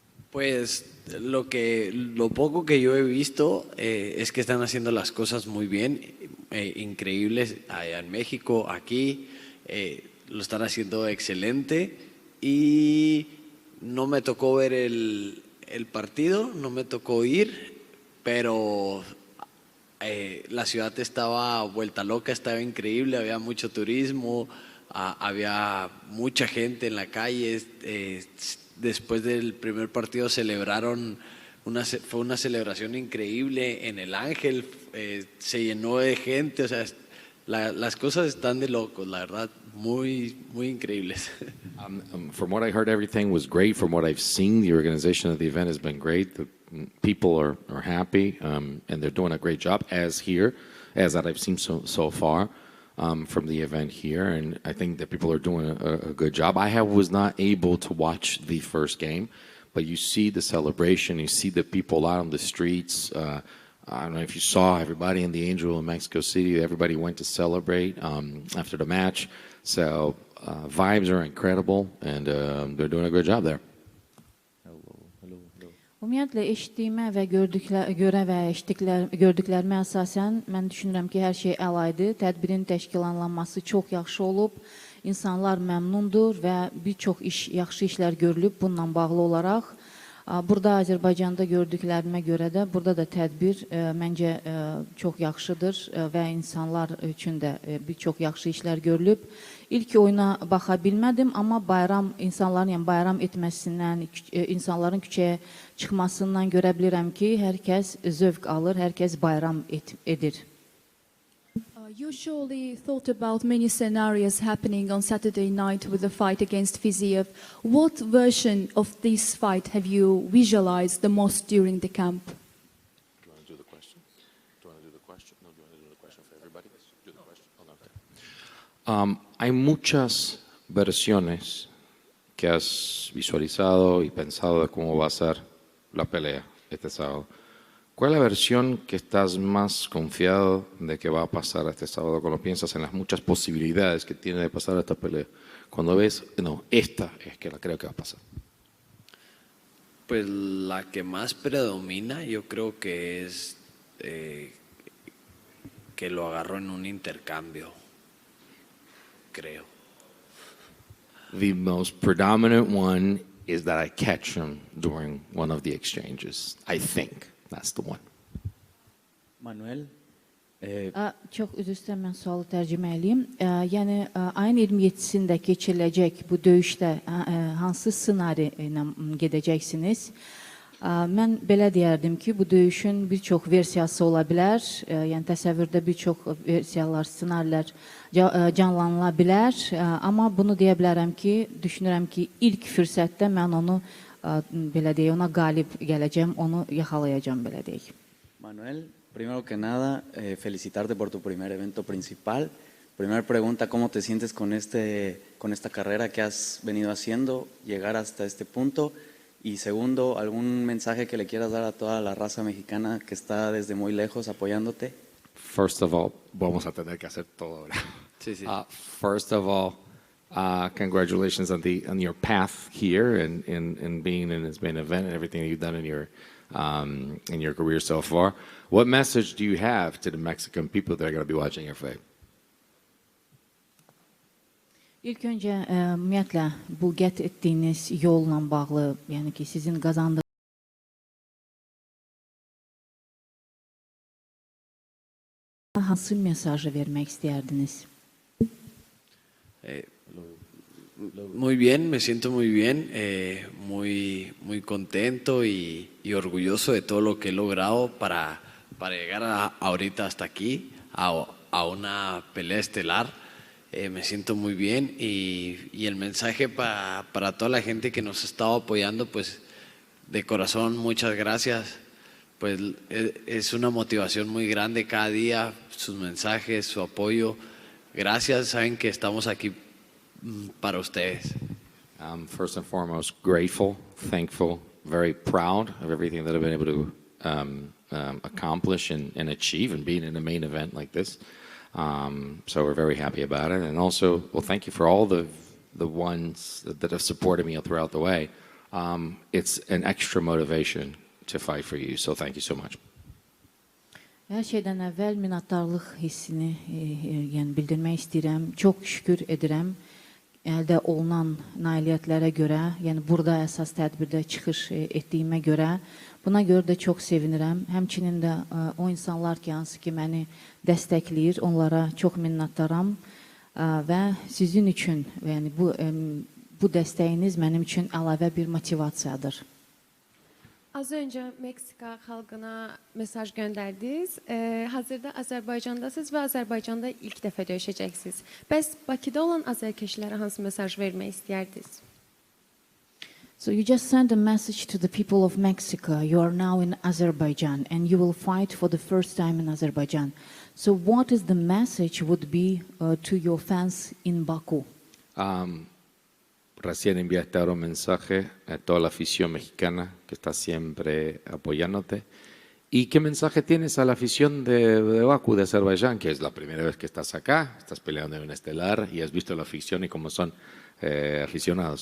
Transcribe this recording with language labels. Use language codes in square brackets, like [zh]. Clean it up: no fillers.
[es] Pues lo poco que yo he visto es que están haciendo las cosas muy bien, increíbles allá en México, aquí, lo están haciendo excelente y no me tocó ver el partido, no me tocó ir, pero la ciudad estaba vuelta loca, estaba increíble, había mucho turismo, había mucha gente en la calle. Después del primer partido celebraron, fue una celebración increíble en el Ángel, se llenó de gente, o sea, las cosas están de locos, la verdad, muy increíbles. [en] From what I heard, everything was great. From what I've seen, the organization of the event has been great. The people are happy, and they're doing a great job, as that I've seen so far. From the event here, and I think that people are doing a good job. I was not able to watch the first game, but you see the celebration, you see the people out on the streets. I don't know if you saw everybody in the Angel in Mexico City, everybody went to celebrate after the match. So vibes are incredible, and they're doing a good job there. [az] Ümumiyyətlə eşitdiyimə və görə və gördüklərimə əsasən mən düşünürəm ki, hər şey əlaydı. Tədbirin təşkilanlanması çox yaxşı olub. İnsanlar məmnundur və bir çox yaxşı işlər görülüb bununla bağlı olaraq. Burada Azərbaycanda gördüklərimə görə də burada da tədbir məncə çox yaxşıdır və insanlar üçün də bir çox yaxşı işlər görülüb. İlk oyuna baxa bilmədim, amma insanların yəni bayram etməsindən, insanların küçəyə çıxmasından görə bilirəm ki, hər kəs zövq alır, hər kəs bayram edir. [en] You surely thought about many scenarios happening on Saturday night with the fight against Fiziev. What version of this fight have you visualized the most during the camp? Do you want to do the question? Do you want to do the question? No, do you want to do the question for everybody? Do the question. Oh, okay. [es] Hay muchas versiones que has visualizado y pensado de cómo va a ser la pelea este sábado. ¿Cuál es la versión que estás más confiado de que va a pasar este sábado cuando piensas en las muchas posibilidades que tiene de pasar esta pelea? Cuando ves, no, esta es que la creo que va a pasar. Pues la que más predomina yo creo que es que lo agarró en un intercambio, creo. [en] The most predominant one is that I catch him during one of the exchanges. I think that's the one. Manuel, [az] Çox üzr istəyirəm, mən sualı tərcümə edeyim. Yəni ayın 27-sində keçiriləcək bu döyüşdə hansı ssenari ilə gedəcəksiniz? Mən belə deyərdim ki, bu döyüşün bir çox versiyası ola bilər. Yəni təsəvvürdə bir çox versiyalar, ssenarilər canlanıla bilər. Amma bunu deyə bilərəm ki, düşünürəm ki, ilk fürsətdə mən onu belə deyək, ona qalib gələcəm, onu yaxalayacağım belə deyək. [es] Manuel, primero que nada, felicitarte por tu primer evento principal. Primera pregunta, ¿cómo te sientes con esta carrera que has venido haciendo, llegar hasta este punto? Y segundo, ¿algún mensaje que le quieras dar a toda la raza mexicana que está desde muy lejos apoyándote? [en] First of all, [es] vamos a tener que hacer todo ahora. Sí, sí. [en] First of all, congratulations on your path here and being in this main event and everything that you've done in your career so far. What message do you have to the Mexican people that are going to be watching your fight? [az] İlk öncə, ümumiyyətlə, bu qət etdiyiniz yolla bağlı, yəni ki, sizin qazandığınız hansı mesajı vermək istəyərdiniz? [es] Muy bien, me siento muy bien, muy contento y orgulloso de todo lo que he logrado para llegar ahorita hasta aquí, a una pelea estelar. Me siento muy bien y el mensaje para toda la gente que nos ha estado apoyando, pues de corazón, muchas gracias. Pues es una motivación muy grande cada día, sus mensajes, su apoyo. Gracias, saben que estamos aquí para ustedes. [en] I'm first and foremost grateful, thankful, very proud of everything that I've been able to accomplish and achieve and being in a main event like this. So we're very happy about it. And also, well, thank you for all the ones that have supported me throughout the way. It's an extra motivation to fight for you. So thank you so much. [az] Hər şeydən əvvəl minnətdarlıq hissini yəni bildirmək istəyirəm. Çox şükür edirəm əldə olunan nailiyyətlərə görə, yəni burada əsas tədbirdə çıxış etdiyimə görə. Buna görə də çox sevinirəm. Həmçinin də o insanlar ki, hansı ki məni dəstəkləyir, onlara çox minnətdaram və sizin üçün, yəni bu dəstəyiniz mənim üçün əlavə bir motivasiyadır. [tr] Az önce Meksika halkına mesaj gönderdiniz. [az] Hazırda Azərbaycandasınız və Azərbaycanda ilk dəfə döyüşəcəksiniz. Bəs Bakıda olan azərkeşlərə hansı mesaj vermək istəyərdiniz? [en] So you just sent a message to the people of Mexico. You are now in Azerbaijan and you will fight for the first time in Azerbaijan. So what is the message would be to your fans in Baku? [es] Recién enviaste ahora un mensaje a toda la afición mexicana que está siempre apoyándote. ¿Y qué mensaje tienes a la afición de Bakú, de Azerbaiyán, que es la primera vez que estás acá, estás peleando en un estelar y has visto la afición y cómo son aficionados?